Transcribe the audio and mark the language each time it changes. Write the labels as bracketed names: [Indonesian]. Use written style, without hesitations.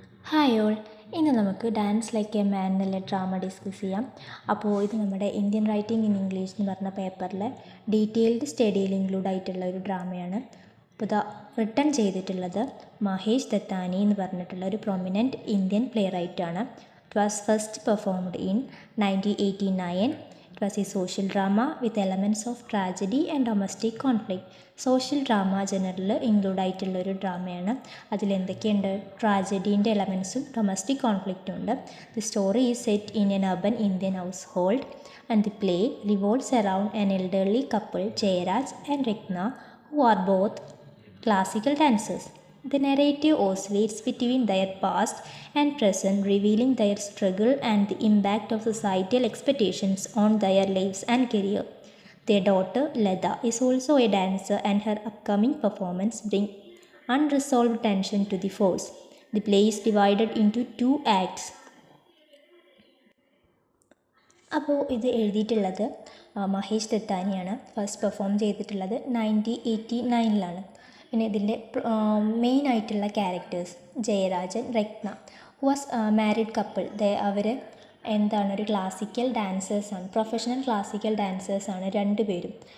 [Malayalam] Hi all, ഇന്ന് നമുക്ക് dance like a man എന്നുള്ള ഡ്രാമ ഡിസ്കസ് ചെയ്യാം. അപ്പോൾ ഇത് നമ്മുടെ ഇന്ത്യൻ റൈറ്റിംഗ് ഇൻ ഇംഗ്ലീഷ് എന്ന് പറഞ്ഞ പേപ്പറിലെ ഡീറ്റെയിൽഡ് സ്റ്റഡിയിൽ ഇൻക്ലൂഡ് ആയിട്ടുള്ള ഒരു ഡ്രാമയാണ്. അപ്പോൾ ഇത് റിട്ടൺ ചെയ്തിട്ടുള്ളത് മഹേഷ് ദത്താനി എന്ന് പറഞ്ഞിട്ടുള്ള ഒരു prominent Indian play റൈറ്റാണ്. [English] It was first performed in 1989. It was a social drama with elements of tragedy and domestic conflict. [Malayalam] Social drama ജനറിൽ include ആയിട്ടുള്ള ഒരു ഡ്രാമയാണ്. അതിലെന്തൊക്കെയുണ്ട്? ട്രാജഡീൻ്റെ എലമെൻസും ഡൊമസ്റ്റിക് കോൺഫ്ലിക്റ്റും ഉണ്ട്. [English] The story is set in an urban Indian household and the play revolves around an elderly couple Jayaraj and Ratna who are both classical dancers. The narrative oscillates between their past and present, revealing their struggle and the impact of societal expectations on their lives and career. Their daughter, Leda, is also a dancer, and her upcoming performance brings unresolved tension to the force. The play is divided into 2 acts. [Malayalam] അപ്പോൾ ഇത് എഴുതിയിട്ടുള്ളത് Mahesh ദത്താനിയാണ്. First perform ചെയ്തിട്ടുള്ളത് 1989 പിന്നെ ഇതിൻ്റെ main ആയിട്ടുള്ള characters Jayarajan, Ratna, was married couple. അവർ എന്താണ്, ഒരു classical ഡാൻസേഴ്സാണ്, professional classical ഡാൻസേഴ്സാണ് രണ്ടുപേരും.